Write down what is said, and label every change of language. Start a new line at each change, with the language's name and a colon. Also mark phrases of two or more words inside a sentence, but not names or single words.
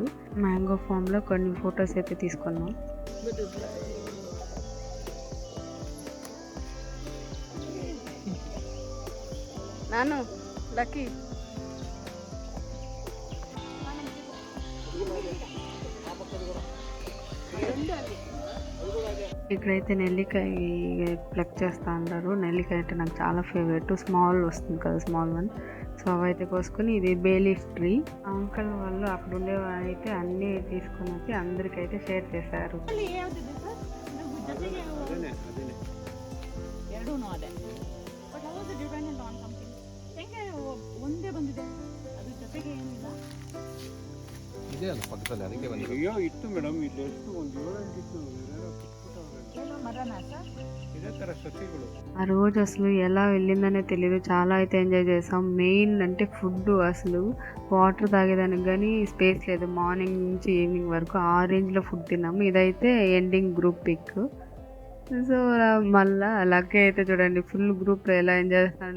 Telugu: మ్యాంగో ఫామ్లో కొన్ని ఫొటోస్ అయితే తీసుకున్నాం. నాను లక్కీ ఇక్కడైతే నెల్లికాయ ప్లక్ చేస్తూ ఉంటారు. నెల్లికాయ అంటే నాకు చాలా ఫేవరెట్. స్మాల్ వస్తుంది కదా,
English: small one.
Telugu: సో అవైతే కోసుకొని, ఇది
English: bayleaf tree.
Telugu: అంకల్ వాళ్ళు అక్కడ ఉండేవాళ్ళు అయితే అన్నీ తీసుకొని వచ్చి అందరికైతే షేర్ చేశారు.
Kannada: ಇತ್ತು ಮೇಡಮ್, ಇಲ್ಲಿ ಎಷ್ಟು ಒಂದು 7-8 ಇತ್ತು. ಇದೇ ತರ ಸಸಿಗಳು.
Telugu: ఆ రోజు అసలు ఎలా వెళ్ళిందనే తెలియదు. చాలా అయితే ఎంజాయ్ చేసాం. మెయిన్ అంటే ఫుడ్, అసలు వాటర్ తాగేదానికి కానీ స్పేస్ లేదు. మార్నింగ్ నుంచి ఈవినింగ్ వరకు ఆ రేంజ్లో ఫుడ్ తిన్నాము. ఇదైతే
English: ending group pic.
Telugu: సో మళ్ళా లక్కీ అయితే చూడండి ఫుల్ గ్రూప్లో ఎలా ఎంజాయ్ చేస్తున్నాడు.